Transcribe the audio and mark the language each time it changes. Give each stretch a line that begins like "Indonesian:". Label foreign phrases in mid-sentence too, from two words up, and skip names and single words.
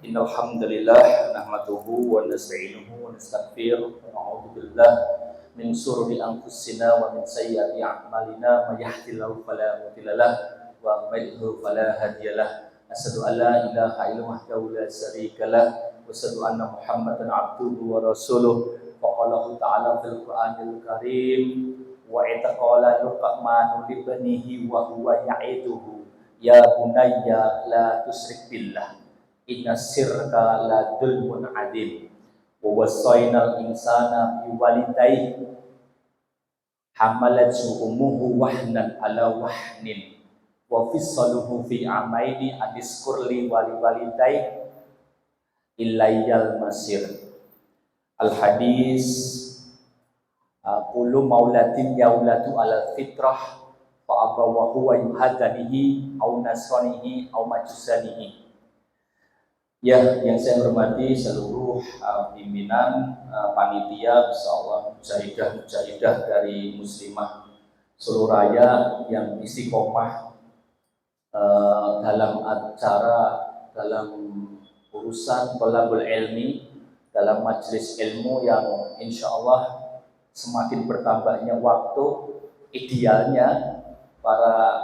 Arabic: إن الحمد لله نحمده ونستعينه ونستغفره ونعوذ بالله من شرور أنفسنا ومن سيئات أعمالنا من يهده الله فلا مضل له ومن يضلل فلا هادي له. أشهد أن لا إله إلا الله وحده لا شريك له وأشهد أن محمدا عبده ورسوله. فقال تعالى في القرآن الكريم وإذ قال لقمان لابنه وهو يعظه يا بني لا تشرك بالله إن الشرك لظلم عظيم ووصينا الإنسان بوالديه حملته أمه وهنا على وهن وفصاله في عامين أن اشكر لي ولوالديك إلي المصير. الحديث كل مولود يولد على الفطرة فأبواه يهودانه أو ينصرانه أو يمجسانه.
Indonesian: Ya, yang saya hormati seluruh pimpinan panitia, insyaallah mujahidah dari muslimah seluruh raya yang istiqomah dalam acara, dalam urusan
Arabic: طلب العلم,
Indonesian: dalam majelis ilmu yang insya Allah semakin bertambahnya waktu, idealnya para